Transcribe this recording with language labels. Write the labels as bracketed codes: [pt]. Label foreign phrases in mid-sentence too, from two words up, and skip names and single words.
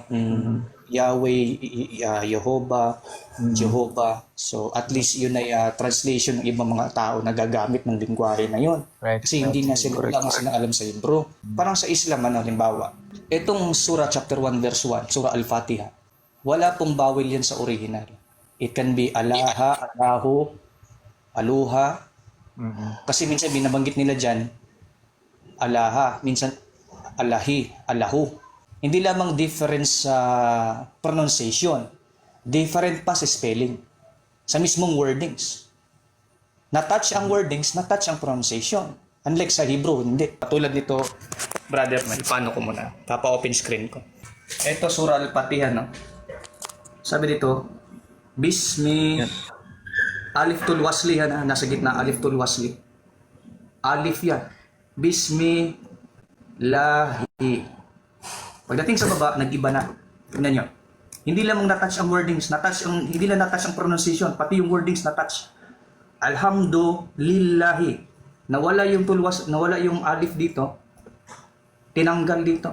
[tl] Yahweh, Jehovah, Jehovah. So at least yun ay translation ng ibang mga tao na gagamit ng lingwahe na yun. Right. Kasi hindi na sila, wala nga silang alam sa Hebrew. Parang sa Islam, ano, halimbawa, itong Surah chapter 1 verse 1, Surah Al-Fatiha, wala pong bawal yan sa original. [en] It can be Alaha, Alahu, Aluha. [tl] Kasi minsan binabanggit nila dyan, Alaha, minsan Alahi, Alahu. Hindi lamang difference sa pronunciation, different pa sa spelling, sa mismong wordings. Na-touch ang wordings, na-touch ang pronunciation. Unlike sa Hebrew, hindi. Tulad nito, brother, paano ko muna? Papa-open screen ko. Ito, Surah Al-Fatiha, no? Sabi dito, [ar] بسم، ألف الوصل, [tl] nasa gitna, [ar] ألف الوصل. [tl] Alif yan. Bismi, Lahi. Pagdating sa baba, nag-iba na. Tingnan nyo. Hindi lamang na-touch ang wordings, hindi lang na-touch ang pronunciation, pati yung wordings na-touch. Alhamdulillahi. Nawala yung alif dito, tinanggal dito.